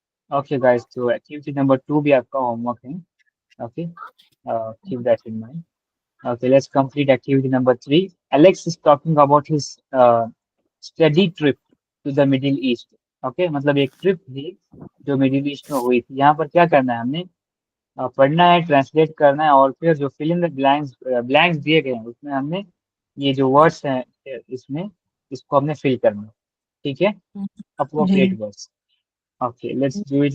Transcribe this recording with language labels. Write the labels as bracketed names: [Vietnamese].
[Urdu] Okay guys تو activity number 2 بھی آپ کا ہوم ورک ہے. [English] Okay keep that in mind. Okay, let's complete activity number 3. Alex is talking about his study trip to the Middle East. [Urdu] Okay, مطلب ایک trip تھی جو middle asset میں ہوئی تھی. یہاں پر کیا کرنا ہے ہم نے پڑھنا ہے، ٹرانسلیٹ کرنا ہے، اور پھر جو فل ان بلینکس دیے گئے ہیں اس میں ہم نے یہ جو ورڈس ہیں اس میں اس کو ہم نے فل کرنا ہے. ٹھیک ہے. [English] appropriate words. Okay, let's do it.